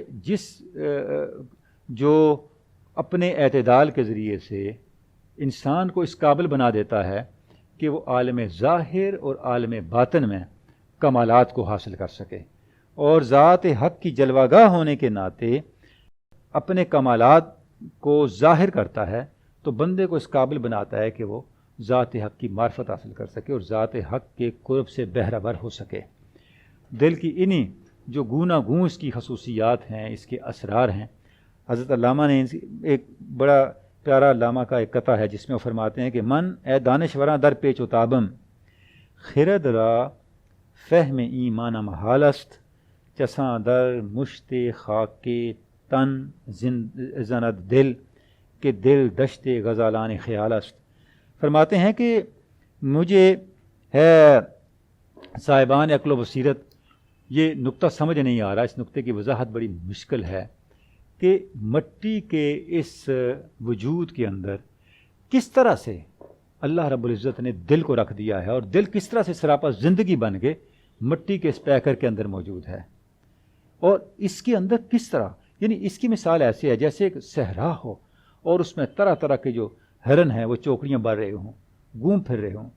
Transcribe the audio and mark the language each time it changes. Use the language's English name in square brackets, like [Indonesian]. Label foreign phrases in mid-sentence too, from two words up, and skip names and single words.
[Urdu] جو اپنے اعتدال کے ذریعے سے انسان کو اس قابل بنا دیتا ہے کہ وہ عالم ظاہر اور عالم باطن میں کمالات کو حاصل کر سکے، اور ذات حق کی جلوہ گاہ ہونے کے ناطے اپنے کمالات کو ظاہر کرتا ہے، تو بندے کو اس قابل بناتا ہے کہ وہ ذات حق کی معرفت حاصل کر سکے اور ذات حق کے قرب سے بہرہ ہو سکے۔ دل کی انہی جو گونا گوں اس کی خصوصیات ہیں، اس کے اسرار ہیں۔ حضرت علامہ نے ایک بڑا پیارا علامہ کا ایک قطع ہے جس میں وہ فرماتے ہیں کہ [Persian] من اے دانشوراں در پیچ و تابم خرد را فہم ایمان محال است چساں در مشت خاک تن زند دل کہ دل دشت غزالان خیال است. [Urdu] فرماتے ہیں کہ مجھے ہے صاحبان عقل و بصیرت یہ نقطہ سمجھ نہیں آ رہا، اس نقطے کی وضاحت بڑی مشکل ہے کہ مٹی کے اس وجود کے اندر کس طرح سے اللہ رب العزت نے دل کو رکھ دیا ہے، اور دل کس طرح سے سراپا زندگی بن کے مٹی کے اس پیکر کے اندر موجود ہے، اور اس کے اندر کس طرح، یعنی اس کی مثال ایسی ہے جیسے ایک صحرا ہو اور اس میں طرح طرح کے جو ہرن ہیں وہ چوکڑیاں بڑھ رہے ہوں، گھوم پھر رہے ہوں.